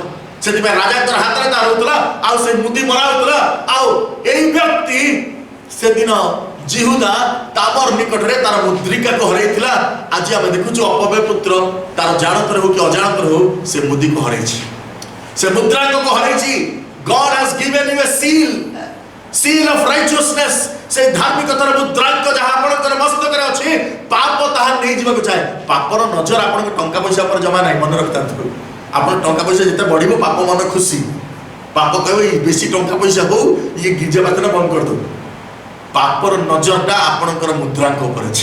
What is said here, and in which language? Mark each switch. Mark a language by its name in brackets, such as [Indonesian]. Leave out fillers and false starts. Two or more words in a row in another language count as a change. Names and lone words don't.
[Odia] ସେଥିପାଇଁ ରାଜାଙ୍କର ହାତରେ ତା ରହୁଥିଲା, ଆଉ ସେ ମୁଦି ମରା ହଉଥିଲା। ଆଉ ଏଇ ବ୍ୟକ୍ତି ସେଦିନ ଜିହୁଦା ତାବର ନିକଟରେ ତାର ମୁଦ୍ରିକାକୁ ହରେଇଥିଲା। ଆଜି ଆମେ ଦେଖୁଛୁ ଅପବ୍ୟୟ ପୁତ୍ର ତାର ଜାଣତରେ ହଉ କି ଅଜାଣତରେ ହଉ ସେ ମୁଦିକୁ ହରେଇଛି, ସେ ମୁଦ୍ରାଙ୍କୁ ହରେଇଛି। [English] God has given you a seal of righteousness। [Odia] ସେ ଧାର୍ମିକତାର ମୁଦ୍ରାଙ୍କ ଯାହା ଆପଣଙ୍କର ମସ୍ତକରେ ଅଛି, ପାପ ତାହା ନେଇଯିବାକୁ ଚାହେଁ। ପାପର ନଜର ଆପଣଙ୍କ ଟଙ୍କା ପଇସା ଉପରେ ଜମା ନାହିଁ, ମନେ ରଖିଥାନ୍ତୁ। ଆପଣ ଟଙ୍କା ପଇସା ଯେତେ ବଢିବ, ପାପ ମନ ଖୁସି। ପାପ କହିବ ବେଶୀ ଟଙ୍କା ପଇସା ହଉ, ଇଏ ଗିର୍ଜା ପ୍ରାର୍ଥନା ବନ୍ଦ କରିଦେବ। ପାପର ନଜରଟା ଆପଣଙ୍କର ମୁଦ୍ରାଙ୍କ ଉପରେ ଅଛି।